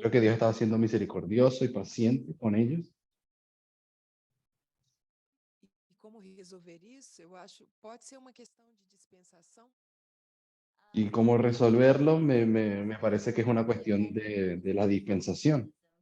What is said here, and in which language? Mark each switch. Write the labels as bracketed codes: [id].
[es] Creo que Dios estaba siendo misericordioso y paciente con ellos. [pt] E como resolver isso? Eu acho, pode ser uma questão de dispensação. [es] Y cómo resolverlo me parece que es una cuestión de la dispensación.